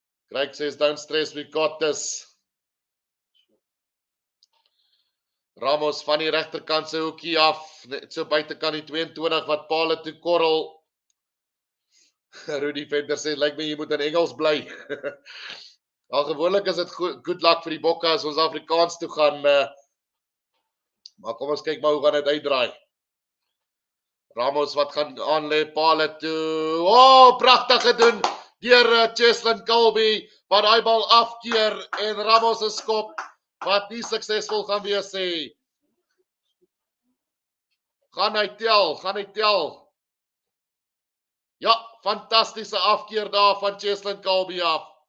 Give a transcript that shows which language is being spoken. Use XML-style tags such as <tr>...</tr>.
<en>Craig says, don't stress, we got this.</en> <af>Ramos van die regterkant se hoekie af, net so buitekant die 22 wat paale toe korrel. Rudy Venter sê, lyk my jy moet in Engels bly. Al gewoonlik is dit</af> <en>good luck</en> <af>vir die bokke as ons Afrikaans toe gaan. Maar kom ons kyk maar hoe gaan dit uitdraai. Ramos wat gaan aanlê paale toe. Oh, pragtig gedoen deur Cheslin Kolbe wat daai bal afkeer en Ramos se skop wat nie suksesvol gaan wees nie. Gaan hy tel. Ja, fantastiese afkeer daar van Cheslin Kolbe af.</af>